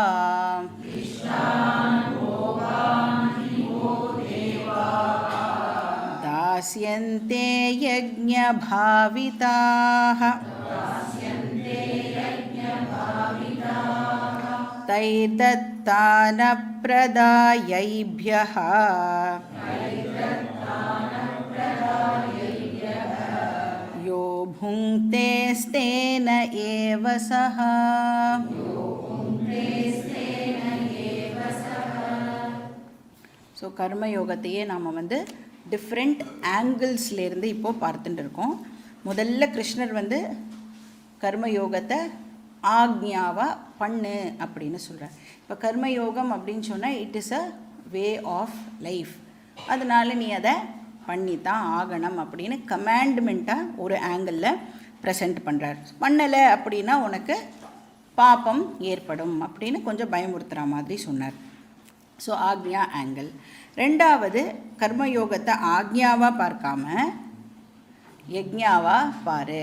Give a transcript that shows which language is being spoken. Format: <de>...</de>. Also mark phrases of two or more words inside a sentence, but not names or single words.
<sa>दास्यन्ते यज्ञभाविताः तैर्दत्तानप्रदायैभ्यः यो भुङ्क्तेस्तेन एव सः।</sa> <ta>ஸோ கர்மயோகத்தையே நாம் வந்து</ta> <en>different anglesலேருந்து</en> <ta>இப்போது பார்த்துட்டு இருக்கோம். முதல்ல கிருஷ்ணர் வந்து கர்மயோகத்தை ஆக்ஞாவாக பண்ணு அப்படின்னு சொல்கிறார். இப்போ கர்மயோகம் அப்படின்னு சொன்னால்</ta> <en>it is a way of life,</en> <ta>அதனால் நீ அதை பண்ணித்தான் ஆகணும் அப்படின்னு கமாண்ட்மெண்ட்டாக ஒரு ஆங்கிளில் ப்ரெசென்ட் பண்ணுறார். பண்ணலை அப்படின்னா உனக்கு பாப்பம் ஏற்படும் அப்படின்னு கொஞ்சம் பயமுறுத்துகிற மாதிரி சொன்னார். ஸோ ஆக்ஞா ஆங்கிள். ரெண்டாவது கர்மயோகத்தை ஆக்ஞாவாக பார்க்காம யக்ஞாவாக பாரு.</ta>